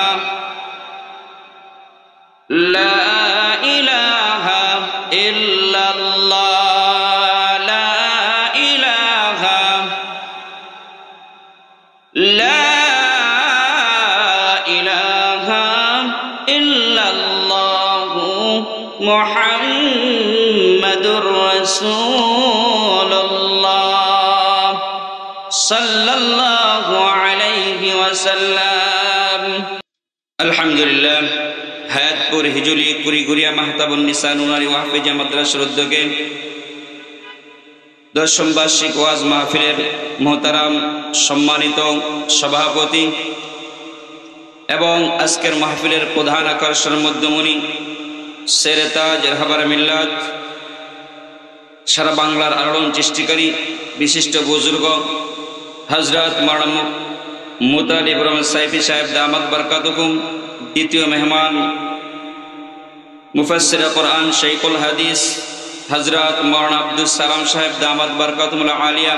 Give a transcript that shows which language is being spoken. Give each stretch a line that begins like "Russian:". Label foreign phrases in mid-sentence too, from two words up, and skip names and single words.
Arabic: لا الہ الا اللہ لا الہ لا الہ الا اللہ محمد رسول اللہ صلی اللہ علیہ وسلم الحمد للہ
Bangla: হায়াতপুর হিজুলি কুড়িগুড়িয়া মাহতাবুন নিসা নুনারি ওয়াহফিজা মাদ্রাসার উদ্যোগে 10ম বার্ষিক ওয়াজ মাহফিলের মোহতারাম সম্মানিত সভাপতি এবং আজকের মাহফিলের প্রধান আকর্ষণ মধ্যমণি শেরে তাজ রাহবার মিল্লাত সারা বাংলার আলোড়ন সৃষ্টিকারী বিশিষ্ট বুজুর্গ হযরত মাওলানা মুতালিব রহমান সাইফি সাহেব
Arabic: دامت بركاتهم,
Bangla: দ্বিতীয় মেহমান মুফাসসির কুরআন শাইখুল হাদিস হযরত মাওলানা আব্দুল সালাম সাহেব
Arabic: دامت بركاتهم العالية.